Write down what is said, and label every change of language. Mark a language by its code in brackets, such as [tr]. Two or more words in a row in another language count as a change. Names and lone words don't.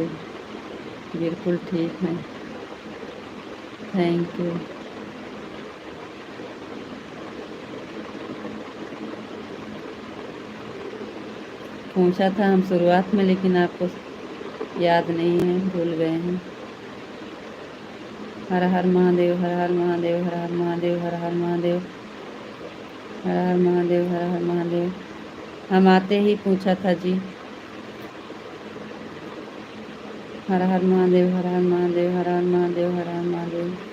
[hi] बिल्कुल ठीक है, [en] thank you. [hi] पूछा था हम शुरुआत में, लेकिन आपको याद नहीं है, भूल गए हैं। हर हर महादेव, हर हर महादेव, हर हर महादेव, हर हर महादेव, हर हर महादेव, हर हर महादेव। हम आते ही पूछा था जी। हर हर महादेव, हर हर महादेव, हर हर महादेव, हर हर महादेव।